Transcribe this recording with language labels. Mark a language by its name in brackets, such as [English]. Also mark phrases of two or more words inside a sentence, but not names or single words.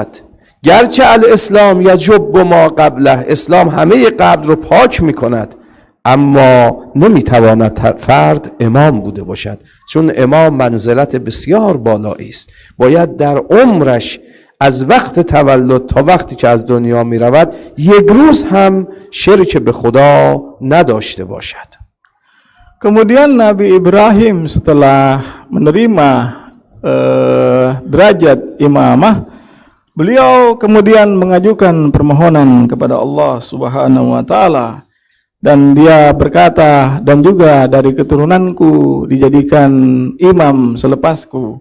[Persian] گرچه [Arabic] الاسلام یجب ما قبله، [Persian] اسلام همه قبل رو پاک میکند، اما نمیتواند فرد امام بوده باشد، چون امام منزلت بسیار بالایی است. باید در عمرش از وقت تولد تا وقتی که از دنیا می رود یک روز هم شرک به خدا نداشته باشد. [Indonesian] Kemudian Nabi Ibrahim setelah menerima derajat imamah, beliau kemudian mengajukan permohonan kepada Allah [Arabic] سبحانه وتعالى, [Indonesian] dan dia berkata, dan juga dari keturunanku dijadikan imam selepasku.